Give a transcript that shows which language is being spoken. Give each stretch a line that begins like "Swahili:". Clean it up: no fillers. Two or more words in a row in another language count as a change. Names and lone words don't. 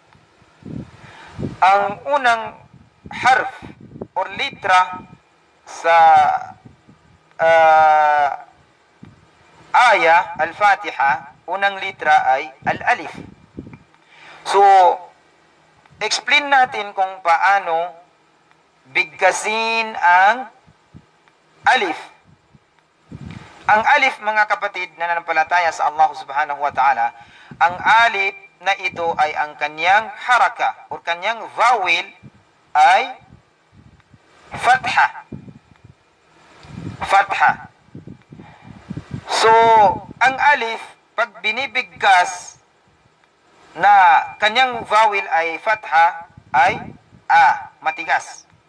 Filipino: Ang unang harf or litra sa aya Al-Fatiha, unang litra ay Al-Alif. So, explain natin kung paano bigkasin ang alif. Ang alif, mga kapatid na nanampalataya sa Allah
Arabic: سبحانه وتعالى,
Filipino: ang alif na ito ay ang kanyang haraka o kanyang vowel ay fatha. Fatha. So, ang alif, pag binibigkas na kanyang vowel ay fatha, ay matigas.